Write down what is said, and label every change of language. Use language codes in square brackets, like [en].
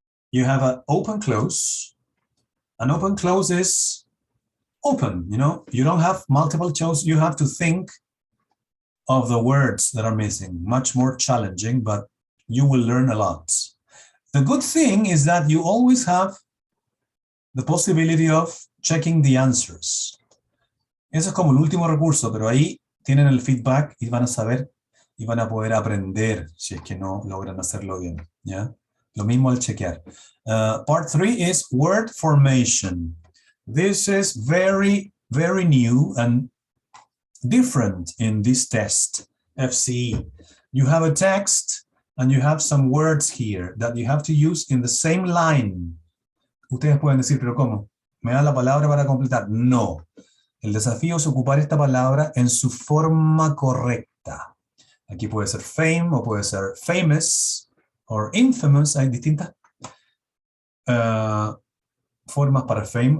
[en] You have an open close. An open close is open, you know, you don't have multiple choice, you have to think of the words that are missing. Much more challenging, but you will learn a lot. The good thing is that you always have the possibility of checking the answers. [es] Eso es como el último recurso, pero ahí tienen el feedback y van a saber y van a poder aprender si es que no logran hacerlo bien, ¿ya? Lo mismo al chequear. [en] Part 3 is word formation. This is very, very new and different in this test, FCE. You have a text and you have some words here that you have to use in the same line. [es] Ustedes pueden decir, pero ¿cómo? ¿Me da la palabra para completar? No. El desafío es ocupar esta palabra en su forma correcta. Aquí puede ser fame o puede ser famous o infamous. Hay distintas formas para fame.